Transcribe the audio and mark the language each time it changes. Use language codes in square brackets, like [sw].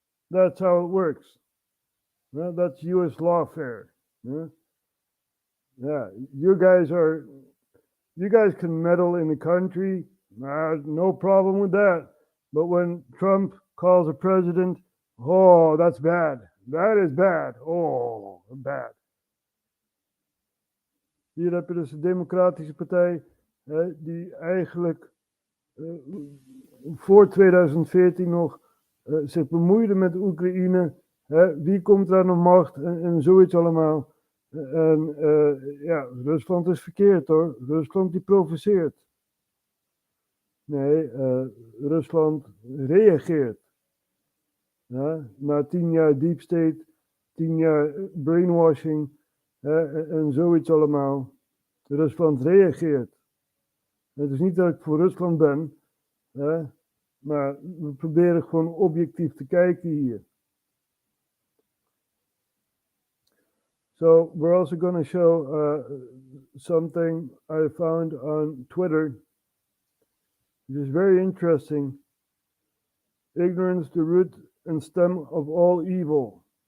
[en] That's how it works. That's U.S. lawfare. Yeah, you guys can meddle in the country, no problem with that. But when Trump calls a president, oh, that's bad. That is bad. Oh, bad. [nl] Hier heb je dus de Democratische Partij, die eigenlijk voor 2014 nog zich bemoeide met de Oekraïne. Wie komt er aan de macht en zoiets allemaal. En Rusland is verkeerd hoor. Rusland die provoceert. Nee, Rusland reageert. Na 10 jaar deep state, 10 jaar brainwashing en zoiets allemaal. Rusland reageert. Het is niet dat ik voor Rusland ben, maar we proberen gewoon objectief te kijken hier. [en] So we're also going to show something I found on Twitter, which is very interesting. Ignorance, the root and stem of all evil.